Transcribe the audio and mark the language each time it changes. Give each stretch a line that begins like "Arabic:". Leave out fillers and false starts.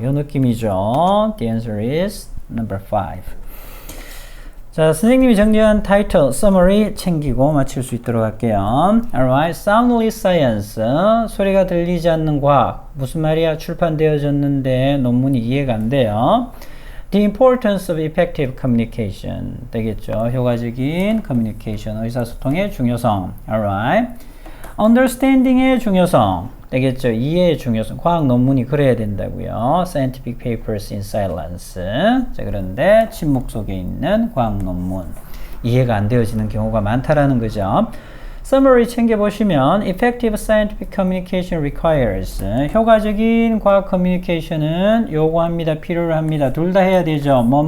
Korean: 이 느낌이죠.
English: The answer is number 5.
Korean: 자, 선생님이 정리한 타이틀, summary 챙기고 마칠 수 있도록 할게요.
English: Alright, soundly science,
Korean: 소리가 들리지 않는 과학. 무슨 말이야? 출판되어졌는데 논문이 이해가 안 돼요.
English: The importance of effective communication
Korean: 되겠죠. 효과적인 communication, 의사소통의 중요성. Alright. Understanding의 중요성 되겠죠. 이해의 중요성. 과학 논문이 그래야 된다고요.
English: Scientific papers in silence.
Korean: 자, 그런데 침묵 속에 있는 과학 논문. 이해가 안 되어지는 경우가 많다라는 거죠. Summary 챙겨보시면
English: Effective scientific communication requires
Korean: 효과적인 과학 커뮤니케이션은 요구합니다. 필요로 합니다. 둘 다 해야 되죠.